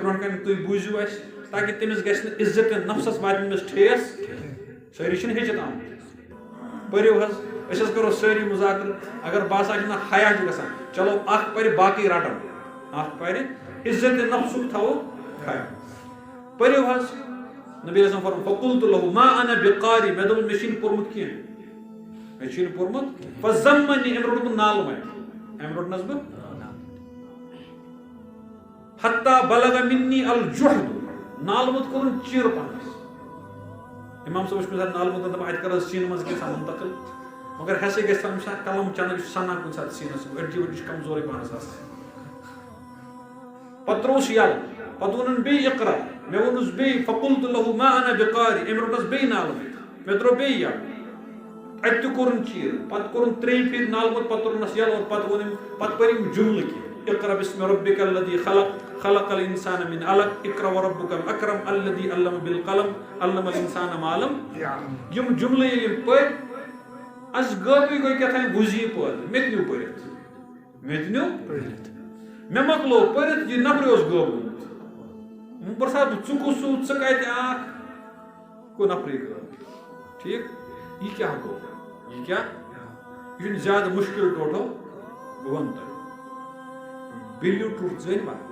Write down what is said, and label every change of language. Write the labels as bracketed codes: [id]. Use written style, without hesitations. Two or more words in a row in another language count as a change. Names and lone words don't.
[ks] برونٛٹھ کنہِ تُہۍ بوٗزِو اسہِ تاکہ تٔمِس گژھِ نہٕ عزت نفسس واتہِ أمِس ٹھیس سٲری چھِنہٕ ہیٚچھِتھ آمٕتۍ پٔرِو حظ أسۍ حظ کرو سٲری مذاکرٕ اگر باسان چھُ نہ حیا چھُ گژھان چلو اکھ پرِ باقٕے رٹن اکھ پرِ عزت نفسُک تھاوو خیال پٔرِو حظ نبی [ar] علیہ السلام [ks] فرموو [ar] فقلت له ما انا بقاری [ks] مےٚ دوٚپ مےٚ چھُنہٕ پوٚرمُت کینٛہہ مےٚ چھُنہٕ پوٚرمُت فزمنی أمۍ روٚٹ بہٕ نالہٕ متہِ أمۍ روٚٹنس بہٕ [ar] حتى بلغ منی الجحد [ks] نالمُت کوٚرُن چیٖرٕ پہنس امام صٲب چھُ مےٚ نالمُت دپان اتہِ کر حظ سیٖنہٕ منٛز گژھان منتقل مگر ہسا گژھِ تمہِ ساتہٕ قلم چنہٕ یہِ چھُ سنان کُنہِ ساتہٕ سیٖنس أڈجہِ وٕڈجہِ چھِ کمزورٕے پہنس آسان پتہٕ ترووُس یلہٕ پتہٕ ووٚنُن بیٚیہِ اقرا مےٚ ووٚنُس بیٚیہِ [ar] فقلت له ما انا بقاری [ks] أمۍ روٚٹنس بیٚیہِ نالہٕ متہِ مےٚ تروو بیٚیہِ یلہٕ اتہِ تہِ کوٚرُن چیٖرٕ پتہٕ کوٚرُن 3 پھِرِ نالمُت پتہٕ تروونس یلہٕ اور پتہٕ ووٚن أمۍ پتہٕ پٔرۍ أمۍ جملہٕ کینٛہہ [ar] اقرا بسم ربک الذی خلق خلق الانسان من علق اقرا وربک الاکرم الذی علم بالقلم علم الانسان ما لم یم جملہٕ [ks] ییٚلہِ یِم پٔرۍ اس غٲبٕے گوٚو کیٛاتھانۍ وُزی پٲدٕ مےٚ تہِ نیوٗ پٔرِتھ مےٚ مۄکلوو پٔرِتھ یہِ نفرٕے اوس غٲب گوٚمُت وۄنۍ پرژھا بہٕ ژٕ کُس چھُکھ ژٕ کتہِ آکھ گوٚو نفرٕے غٲب ٹھیٖک یہِ کیٛاہ گوٚو یہِ کیٛاہ یہِ چھُنہٕ زیادٕ مُشکل ٹوٹھو بہٕ ونہٕ تۄہہِ بِلیوٗ ٹُرٛتھ زٲنۍوا